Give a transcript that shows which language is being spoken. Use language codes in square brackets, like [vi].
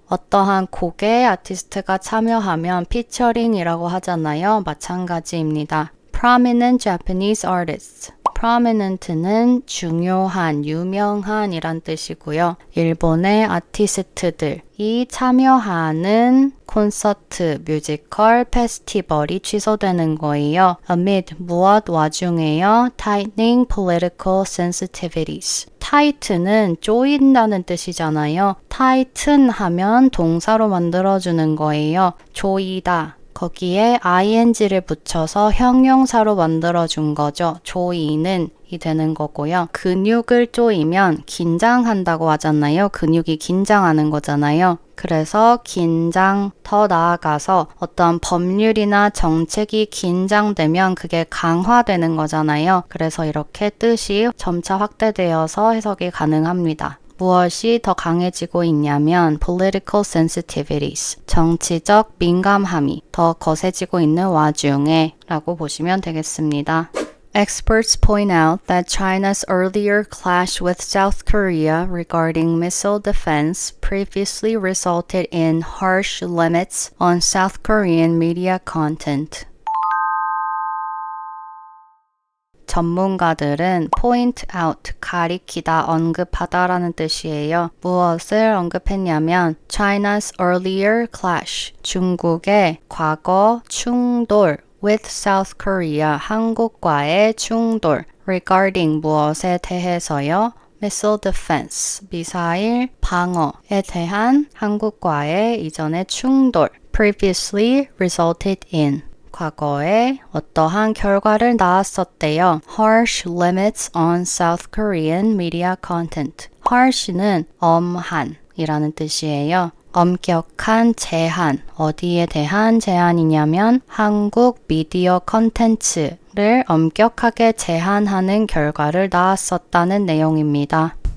[ko] 어떠한 곡에 아티스트가 참여하면 피처링이라고 하잖아요. 마찬가지입니다. [en] Prominent Japanese artists. [ko] prominent는 중요한, 유명한 이란 뜻이고요. 일본의 아티스트들이 참여하는 콘서트, 뮤지컬, 페스티벌이 취소되는 거예요. amid 무엇 와중에요? [en] tightening political sensitivities. [ko] tight는 조인다는 뜻이잖아요. tighten 하면 동사로 만들어주는 거예요. 조이다. 거기에 ing를 붙여서 형용사로 만들어준 거죠. 조이는 이 되는 거고요. 근육을 조이면 긴장한다고 하잖아요. 근육이 긴장하는 거잖아요. 그래서 긴장, 더 나아가서 어떤 법률이나 정책이 긴장되면 그게 강화되는 거잖아요. 그래서 이렇게 뜻이 점차 확대되어서 해석이 가능합니다. 무엇이 더 강해지고 있냐면 [en] political sensitivities, [ko] 정치적 민감함이 더 거세지고 있는 와중에 라고 보시면 되겠습니다. [en] Experts point out that China's earlier clash with South Korea regarding missile defense previously resulted in harsh limits on South Korean media content. [ko] 전문가들은 [en] point out, [ko] 가리키다, 언급하다라는 뜻이에요. 무엇을 언급했냐면 [en] China's earlier clash, [ko] 중국의 과거 충돌 [en] with South Korea, [ko] 한국과의 충돌 [en] regarding [ko] 무엇에 대해서요? [en] missile defense, [ko] 미사일 방어에 대한 한국과의 이전의 충돌 [en] previously resulted in [ko] 과거에 어떠한 결과를 낳았었대요. [en] Harsh limits on South Korean media content. [ko] harsh는 엄한 이라는 뜻이에요. 엄격한 제한. 어디에 대한 제한이냐면 한국 미디어 컨텐츠를 엄격하게 제한하는 결과를 낳았었다는 내용입니다.